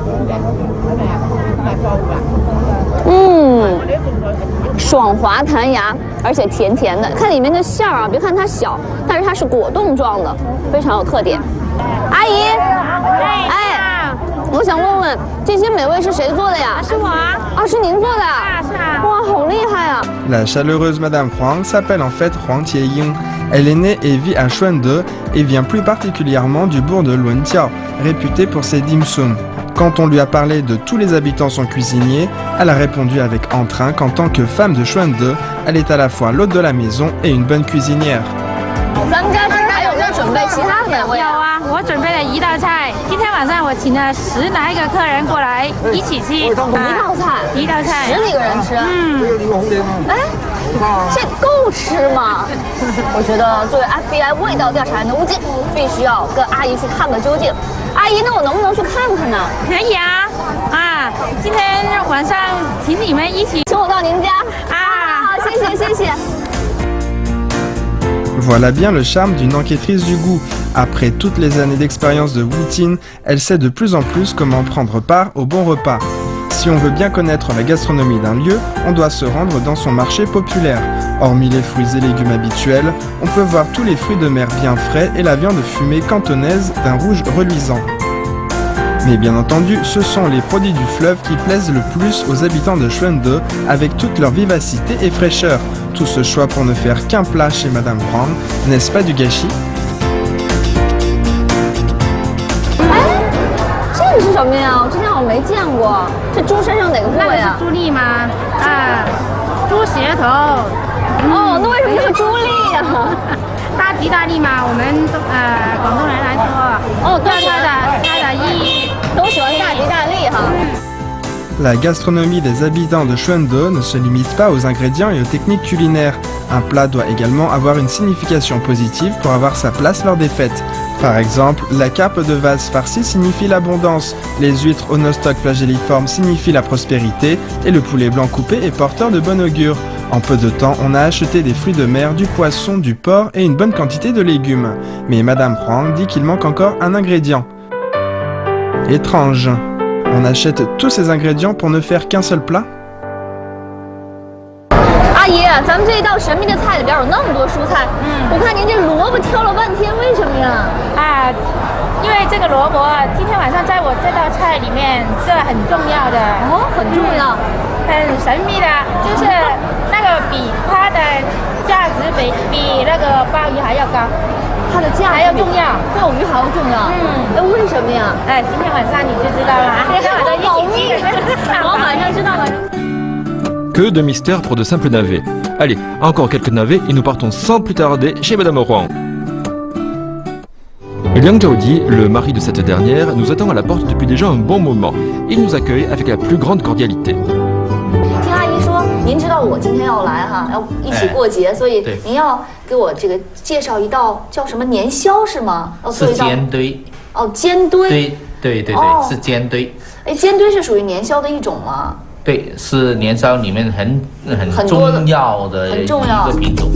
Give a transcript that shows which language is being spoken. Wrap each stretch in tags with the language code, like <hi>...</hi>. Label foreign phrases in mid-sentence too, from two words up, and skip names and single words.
<zh>爽滑弹牙，而且甜甜的。看里面的馅儿啊，别看它小，但是它是果冻状的，非常有特点。阿姨，哎，我想问问，这些美味是谁做的呀？是我啊。啊，是您做的啊？是啊。哇，好厉害啊！</zh> <fr>La chaleureuse Madame Huang s'appelle en fait Huang Tieying. Elle est née et vit à Shunde et vient plus particulièrement du bourg de Luanjiao, réputé pour ses dim sum. Quand on lui a parlé de tous les habitants sont cuisiniers, elle a répondu avec entrain qu'en tant que femme de Shunde, elle est à la fois l'hôte de la maison et une bonne cuisinière.</fr> <zh>咱们家这还有没有准备其他美味？有啊，我准备了一道菜。今天晚上我请了10来个客人过来一起吃。一道菜，10几个人吃。哎，这够吃吗？我觉得作为 FBI 味道调查员的吴静，必须要跟阿姨去看个究竟。阿姨，那我能不能去看看呢？可以啊，今天晚上请你们一起，请我到您家啊！好，谢谢谢谢。</zh> <fr>Voilà bien le charme d'une enquêtrice du goût. Après toutes les années d'expérience de Wu Tin, elle sait de plus en plus comment prendre part au bon repas. Si on veut bien connaître la gastronomie d'un lieu, on doit se rendre dans son marché populaire. Hormis les fruits et légumes habituels, on peut voir tous les fruits de mer bien frais et la viande fumée cantonaise d'un rouge reluisant. Mais bien entendu, ce sont les produits du fleuve qui plaisent le plus aux habitants de Shunde, avec toute leur vivacité et fraîcheur. Tout ce choix pour ne faire qu'un plat chez Madame Huang, n'est-ce pas du gâchis?</fr> <zh>这是什么呀？我之前好像没见过。这猪身上哪个部位呀？猪粒吗？猪舌头。哦，那为什么是猪粒呀？大吉大利嘛，我们广东人来说，哦，对它的意义都喜欢大吉大利哈。</zh> <fr>La gastronomie des habitants de Shunde ne se limite pas aux ingrédients et aux techniques culinaires. Un plat doit également avoir une signification positive pour avoir sa place lors des fêtes. Par exemple, la carpe de vase farcie signifie l'abondance, les huîtres au nostoc flagelliforme signifient la prospérité et le poulet blanc coupé est porteur de bon augure. En peu de temps, on a acheté des fruits de mer, du poisson, du porc et une bonne quantité de légumes. Mais Madame Huang dit qu'il manque encore un ingrédient. Étrange. On achète tous ces ingrédients pour ne faire qu'un seul plat?</fr> <zh>阿姨，咱们这一道神秘的菜里边有那么多蔬菜，我看您这萝卜挑了半天，为什么呀？因为这个萝卜今天晚上在我这道菜里面是很重要的哦，很重要，很神秘的，就是那个比它的价值比那个鲍鱼还要高。它的价还要重要，鲍鱼还要重要。为什么呀？今天晚上你就知道了。今天晚上一起吃，我晚上知道了。</zh> <fr>Que de mystère pour de simples navets. Allez, encore quelques navets et nous partons sans plus tarder chez Madame Huang. Liang Zhaodi, le mari de cette dernière, nous attend à la porte depuis déjà un bon moment. Il nous accueille avec la plus grande cordialité.</fr> <zh>听阿姨说，您知道我今天要来哈，要一起过节，所以您要给我这个介绍一道叫什么年宵是吗？是煎堆。哦，煎堆。对，是煎堆。哎，煎堆是属于年宵的一种吗？对，是年宵里面很重要的一个品种。</zh>